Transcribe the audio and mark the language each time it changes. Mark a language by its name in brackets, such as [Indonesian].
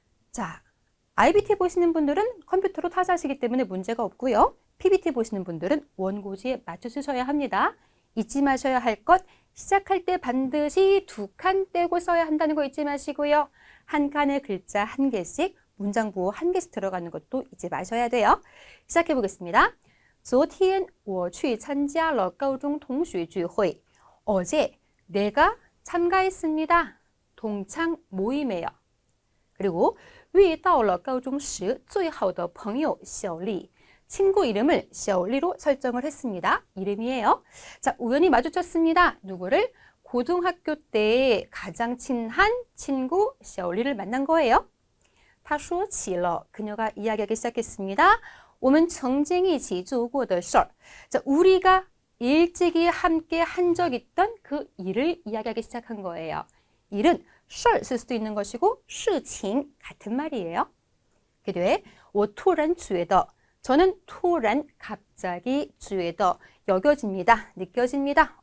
[Korean] 자, IBT 보시는 분들은 컴퓨터로 타자하시기 때문에 문제가 없고요. PBT 보시는 분들은 원고지에 맞춰 쓰셔야 합니다. 잊지 마셔야 할 것, 시작할 때 반드시 2칸 떼고 써야 한다는 거 잊지 마시고요. 한 칸의 글자 한 개씩 문장 보호 한 개씩 들어가는 것도 잊지 마셔야 돼요. 시작해 보겠습니다. [Chinese] 昨天我去参加了高中同学聚会. [Korean] 어제 내가 참가했습니다. 동창 모임에요. 그리고 [Chinese] 遇到了高中时最好的朋友小丽. [Korean] 친구 이름을 小丽로 설정을 했습니다. 이름이에요. 자, 우연히 마주쳤습니다. 누구를? 고등학교 때 가장 친한 친구 小丽를 만난 거예요. [Chinese] 他说起了 [Korean] 그녀가 이야기하기 시작했습니다. [Chinese] 我们曾经一起做过的事儿. [Korean] 자, 우리가 일찍이 함께 한 적 있던 그 일을 이야기하기 시작한 거예요. 일은 事儿쓸 수도 있는 것이고 事情같은 말이에요. 그 뒤에 [Chinese] 我突然觉得 [Korean] 저는 突然 갑자기 觉得 여겨집니다. 느껴집니다.